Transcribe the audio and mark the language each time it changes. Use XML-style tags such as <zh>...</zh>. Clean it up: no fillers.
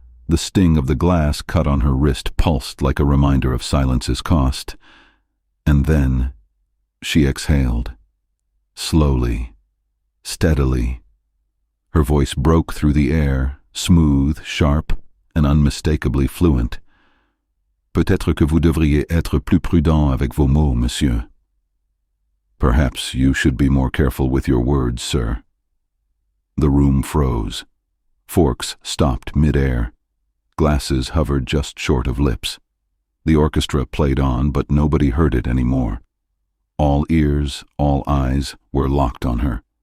<en>The sting of the glass cut on her wrist pulsed like a reminder of silence's cost. And then she exhaled, slowly, steadily. Her voice broke through the air, smooth, sharp, and unmistakably fluent.</en> <fr>"Peut-être que vous devriez être plus prudent avec vos mots, monsieur."</fr> <en>"Perhaps you should be more careful with your words, sir." The room froze. Forks stopped mid-air. Glasses hovered just short of lips. The orchestra played on, but nobody heard it anymore. All ears, all eyes were locked on her.</en>